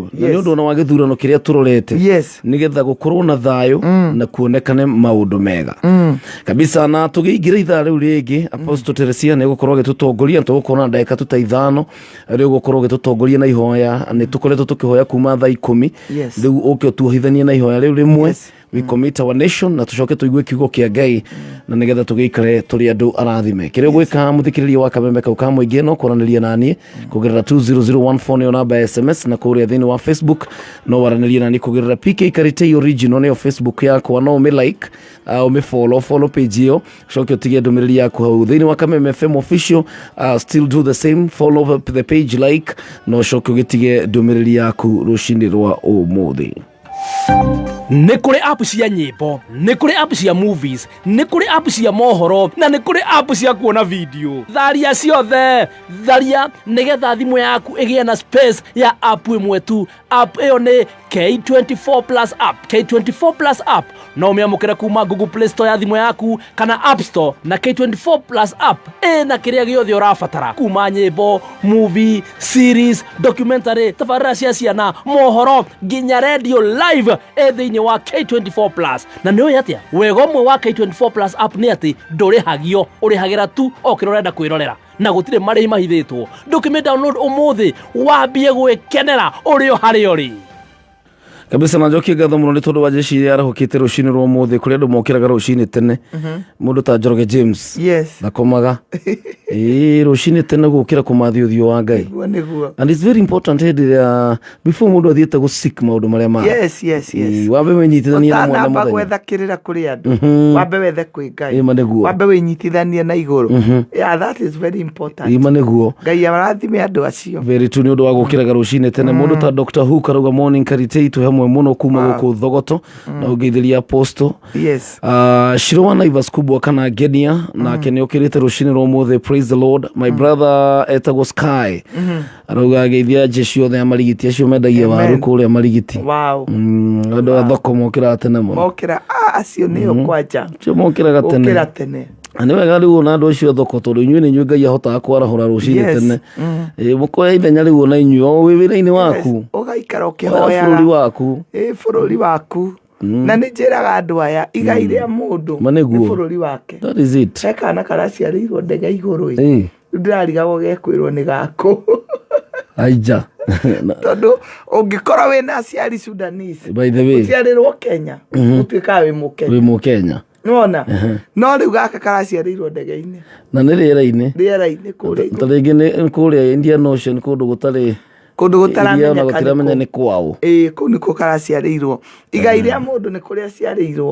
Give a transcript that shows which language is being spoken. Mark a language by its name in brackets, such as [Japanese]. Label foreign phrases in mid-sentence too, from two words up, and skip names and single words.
[Kikuyu] Na nĩ ũndũ wa gĩthurano kĩrĩa tũrorete nĩgetha gũkorwo na thayũ na kuonekane maũndũ mega. Kabisa na tũgĩingĩra ithaa rĩu rĩngĩ Apostle Teresia nĩ gũkorwo agĩtũtongoria tũgũkorwo na ndagĩka ta 5 rĩu gũkorwo agĩtũtongoria na ihoya nĩ tũkoretwo tũkĩhoya kuma thaa 10 rĩu ũke tuohithanie na ihoya rĩu rĩmwe [English] we commit our nation [Kikuyu] na tucoke tuigue kiugo kia Ngai na nigetha tugikare tuli andu arathime kire gwika muthikiriria wa Kameme kau ka muingi no koraniria nani kugerera 2001 yo namba ya SMS na kuria thini wa Facebook no waraniria nani kugerera PK Karitei original ne Facebook yako no me like au me follow page yo coke utigie ndumiriri yaku hau thini wa Kameme FM [English] official still do the same, follow the page, like [Kikuyu] no coke ugitige ndumiriri yaku rucini rwa umuthi. Nĩ kũrĩ app cia nyĩmbo, nĩ kũrĩ app cia movies, nĩ kũrĩ app cia mohoro na nĩ kũrĩ app cia kuona video. Tharia ciothe, tharia nĩgetha thimũ yaku ĩgĩe na space ya app ĩmwe tu. App ĩyo nĩ K24 Plus app. K24 Plus app no ũmĩamũkĩre kuma Google Play Store ya thimũ yaku kana App Store, na K24 Plus app ĩna kĩrĩa gĩothe ũrabatara kuma nyĩmbo, [English] movie, series, documentary, [Kikuyu] tabarĩra cia ciana, mohoro nginya [English] radio live [Kikuyu] thĩinĩ wa K24 Plus. Na nĩ ũĩ atĩa wega ũmwe wa K24 Plus app nĩ atĩ ndũrĩhagio, ũrĩhagĩra tu o kĩrĩa ũrenda kwĩrorera na gũtirĩ marĩhi mahithĩtwo. Ndũkĩmĩ download ũmũthĩ wambie gwĩkenera ũrĩ o harĩa ũrĩ. Kabisa na njoki ngatho muno ni tondu wa jeshi ya rahukite rucini rwa muthi kuri andu mokiraga rucini tene mundu ta Njoroge James yes nakomaga rucini tene gukira kumathi uthio wa Ngai [English] and it's very important before [Kikuyu] mundu athiete [English] go seek [Kikuyu] maundu maria ma yes wambe wenyitithanie na mwana muthenya gwethakirira kuri andu wambe wethe kwi Ngai wambe wenyitithanie na iguru [English] yeah that is very important [Kikuyu] neguo Ngai arathime andu acio [English] very true [Kikuyu] ni undu wa gukiraga rucini tene mundu ta Dr. Who karuga morning Karitei tu hamwe muno kuma guku Thogoto na ugeithiria Apostle yes Shirwa Naivas kubwa kana Genia na kene okirite rucini rwa muthi. [English] Praise the Lord. My brother [Kikuyu] etagwo Sky aruga ageithia jeshi othe ya marigiti acio mendagia waru kuria marigiti wow andu a thoko mokira tene muno mokira acio nio kwanja cio mokira tene ani wega riu na andu acio thoko tondu inyuĩ nĩ inyuĩ Ngai ahotaga kwarahũra rucini tene mukoya ithenya riu na inyuĩ wĩ wĩra-inĩ waku ũgaikara ũkĩhoyaga bũrũri waku bũrũri waku na nĩ njĩraga andũ aya igai rĩa mũndũ nĩ bũrũri wake. [English] That is it. [Kikuyu] He kana karaciarĩirwo ndege igũrũ rĩu ndĩrarigagwo gekwĩrwo nĩ gakũ aija tondu ũngĩkorwo wĩna aciari Sudanese [English] by the way [Kikuyu] ũciarĩrwo Kenya ũtuĩkaga wĩ Mũkenya nona no rĩu gaka karaciarĩirwo ndege-inĩ na nĩ rĩera-inĩ kũrĩa tarĩngĩ nĩ kũrĩa Indian Ocean kũndũ gũtarĩ gũtaramenya nĩ kwao kũu nĩkuo karaciarĩirwo igai rĩa mũndũ nĩ kũrĩa aciarĩirwo